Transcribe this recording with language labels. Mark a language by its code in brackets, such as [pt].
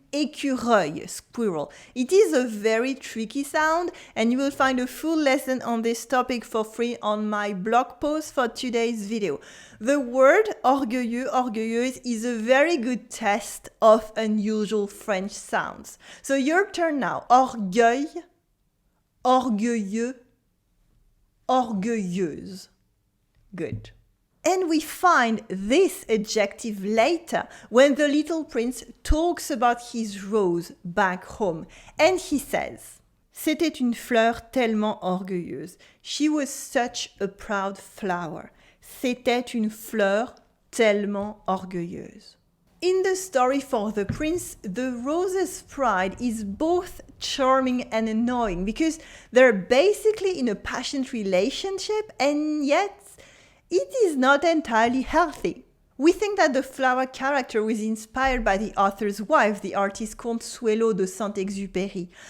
[en] écureuil, squirrel. It is a very tricky sound, and you will find a full lesson on this topic for free on my blog post for today's video. The word orgueilleux, orgueilleuse is a very good test of unusual French sounds. So your turn now. [fr] Orgueil, orgueilleux, orgueilleuse. [en] Good. And we find this adjective later when the little prince talks about his rose back home. And he says, [fr] c'était une fleur tellement orgueilleuse. [en] She was such a proud flower. [fr] C'était une fleur tellement orgueilleuse. [en] In the story for the prince, the rose's pride is both charming and annoying because they're basically in a passionate relationship and yet it is not entirely healthy. We think that the flower character was inspired by the author's wife, the artist Consuelo de Saint-Exupéry.